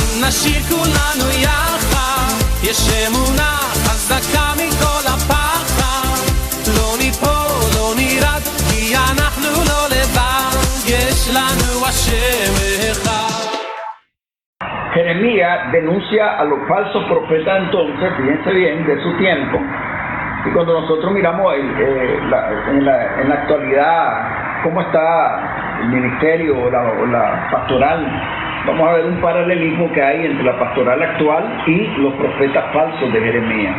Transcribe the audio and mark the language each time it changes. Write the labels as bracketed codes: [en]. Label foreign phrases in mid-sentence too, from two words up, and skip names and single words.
[he] נשיר כולנו יחד, יש אמונה חזקה מכל הפחד, לא ניפול, לא נרד, כי אנחנו לא לבד, יש לנו השם אחד. [es] Jeremías denuncia a los falsos profetas entonces, fíjense bien, de su tiempo. Y cuando nosotros miramos en la actualidad cómo está el ministerio o la pastoral, vamos a ver un paralelismo que hay entre la pastoral actual y los profetas falsos de Jeremías.